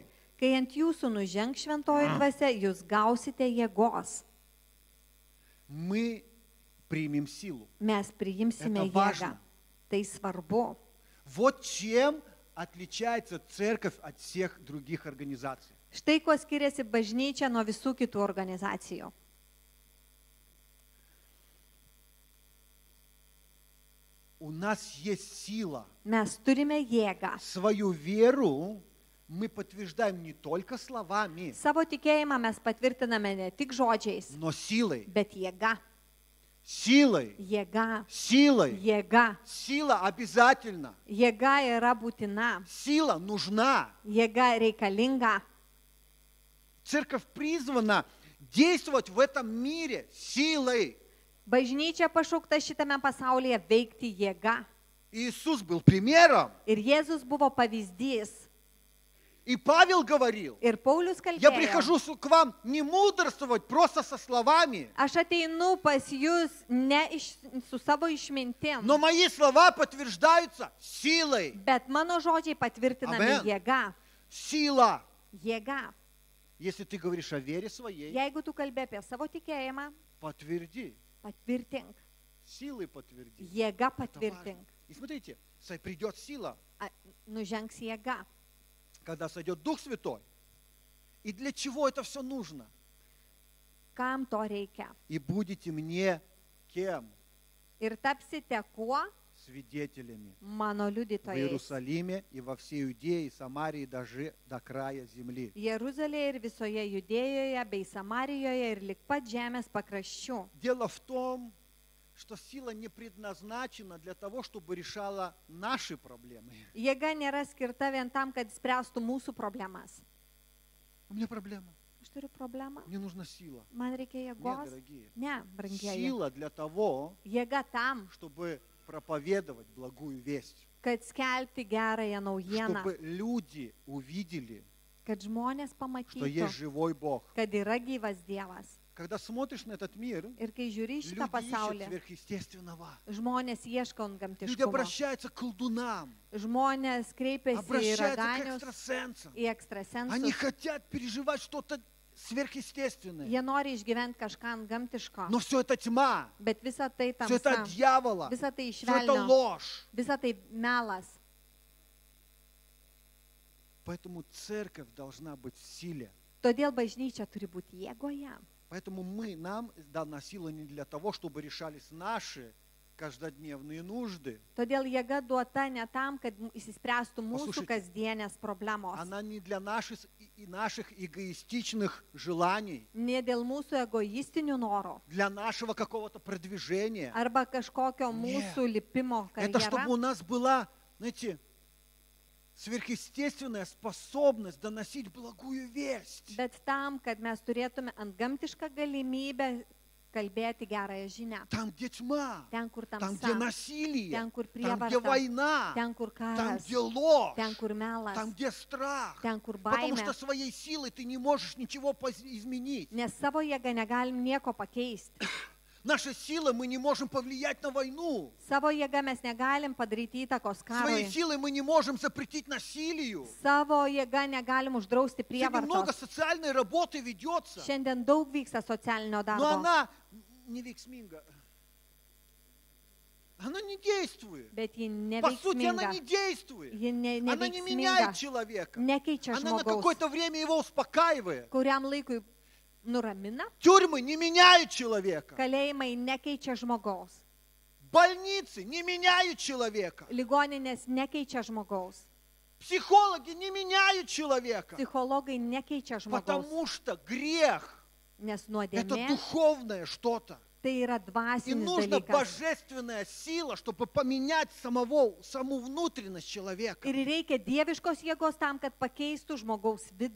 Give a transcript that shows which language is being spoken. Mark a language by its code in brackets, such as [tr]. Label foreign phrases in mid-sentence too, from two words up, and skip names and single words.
[lt] Kai ant jūsų nuženg šventoji dvasia, jūs gausite jėgos. [ru] Мы примем силу. [lt] Mes priimsime [ru] Это важно. [lt] jėgą. Tai svarbu. [ru] Вот чем отличается церковь от всех других организаций. [lt] Štai kuo skiriasi bažnyčia nuo visų kitų organizacijų. [ru] У нас есть сила. [lt] Mes turime jėgą. [ru] Свою веру мы подтверждаем не только словами, [lt] Savo tikėjimą mes patvirtiname ne tik žodžiais, [ru] но силой. [lt] bet jėga. [ru] Силой. [lt] Jėga. [ru] Силой. [lt] Jėga. [ru] Сила обязательно. [lt] Jėga yra būtina. [ru] Сила нужна. [lt] Jėga reikalinga. [ru] Церковь призвана действовать в этом мире силой. [lt] Bažnyčia pašaukta šitame pasaulyje veikti jėga. [ru] Иисус был примером. [lt] Ir Jėzus buvo pavyzdys. [ru] И Павел говорил, [lt] Ir Paulius [ru] я [lt] kalbėjo. [ru] прихожу к вам не мудрствовать просто со словами, [lt] Aš ateinu pas jūs ne su savo išmintim, [ru] но мои слова подтверждаются силой. [lt] bet mano žodžiai patvirtinami Amen. jėga. [ru] Сила. [lt] Jėga. [ru] Если ты говоришь о вере своей, [lt] Jeigu tu kalbė apie savo tikėjimą, [ru] подтверди. [lt] patvirtink. [ru] Силой подтверди. [lt] Jėga [ru] Это важно. [lt] patvirtink. [ru] И смотрите, придет сила, [lt] Nužengs jėga. [ru] когда сойдет Дух Святой. И для чего это все нужно? [lt] Kam to reikia? [ru] И будете мне кем? [lt] Ir tapsite kuo? [ru] Свидетелями [lt] Mano [ru] в [lt] liudytojais. [ru] Иерусалиме и во всей Иудее и Самарии даже до края земли. [lt] Jeruzalėje ir visoje Judėjoje bei Samarijoje ir lik pat žemės pakraščių. [ru] Дело в том, что сила не предназначена для того, чтобы решала наши проблемы. [lt] Jėga nėra skirta vien tam, kad spręstų mūsų problemas. [ru] У меня проблема. [lt] Aš turiu problemą. [ru] Мне нужна сила. [lt] Man reikia [ru] Нет, [lt] jėgos. [ru] дорогие. [lt] Ne, brangieji. [ru] Сила для того, [lt] Jėga tam, [ru] чтобы проповедовать благую весть. [lt] kad skelbti gerąją naujieną, [ru] Чтобы люди увидели, [lt] kad žmonės [ru] что [lt] pamatytų, [ru] есть живой Бог. [lt] kad yra gyvas Dievas. [ru] Когда смотришь на этот мир, [lt] Ir kai žiūri į šitą [ru] люди ищут [lt] pasaulį, [ru] сверхъестественного. [lt] žmonės ieško [ru] Люди [lt] antgamtiškumo. [ru] обращаются к колдунам, [lt] Žmonės kreipiasi į [ru] обращаются к [lt] raganius, [ru] экстрасенсам. [lt] į [ru] Они [lt] ekstrasensus. [ru] хотят переживать что-то сверхъестественное. [lt] Jie nori išgyventi kažką antgamtiško. [ru] Но все это тьма, [lt] Bet visa tai [ru] все это [lt] tamsa, [ru] от дьявола, [lt] visa tai [ru] все это [lt] išvelnio, [ru] ложь. [lt] visa tai melas. [ru] Поэтому церковь должна быть в силе. [lt] Todėl bažnyčia turi būti jėgoje. [ru] Поэтому нам дана сила не для того, чтобы решались наши каждодневные нужды. [lt] Todėl jėga duota ne tam, kad įsispręstų mūsų [ru] Послушайте, [lt] kasdienės problemos. [ru] Она не для наших эгоистичных желаний, [lt] Ne dėl mūsų egoistinių norų [ru] для нашего какого-то продвижения. [lt] arba kažkokio Ne. mūsų lipimo [ru] Это чтобы у [lt] karjerą, [ru] нас была, знаете, сверхъестественная способность доносить благую весть. [lt] bet tam, kad mes turėtume antgamtišką galimybę kalbėti gerąją žinią. [ru] Там, где тьма, [lt] Ten, kur [ru] там, где [lt] tamsa, [ru] насилие, [lt] ten, kur [ru] там, где [lt] prievarta, [ru] война, [lt] ten, kur [ru] там, [lt] karas, [ru] где ложь, [lt] ten, kur melas, [ru] там, где страх. [lt] ten, kur [ru] Потому [lt] baimė. [ru] что своей силой ты не можешь ничего изменить. [lt] Nes savo jėgą negalim nieko pakeisti. [ru] Нашей силой мы не можем повлиять на войну. [lt] Savo jėgą mes negalim padaryti įtakos [ru] Своей [lt] karui. [ru] силой мы не можем запретить насилию. [lt] Savo jėgą negalim uždrausti [ru] Сегодня много [lt] prievartos. [ru] социальной работы ведется, [lt] Šiandien daug vyksta socialinio [ru] но [lt] darbo. [ru] она не veiksminga. Она не действует. [lt] Bet ji [ru] По сути, она [lt] neveiksminga. [ru] не действует. [lt] Ji [ru] Она не [lt] neveiksminga. [ru] меняет человека. [lt] Nekeičia [ru] Она на [lt] žmogaus. [ru] какое-то время его успокаивает. [lt] Kuriam laikui nuramina. [ru] Тюрьмы не меняют человека. [lt] Kalėjimai nekeičia žmogaus. [ru] Больницы не меняют человека. [lt] Ligoninės nekeičia žmogaus. [ru] Психологи не меняют человека. [lt] Psichologai nekeičia žmogaus. [ru] Потому что грех [lt] Nes [ru] – это [lt] nuodėmė [ru] духовное что-то. [lt] tai yra [ru] И [lt] dvasinis [ru] нужна [lt] dalykas. [ru] божественная сила, чтобы поменять саму внутренность человека. [lt] Ir reikia dieviškos jėgos tam, kad keistų žmogaus vidų.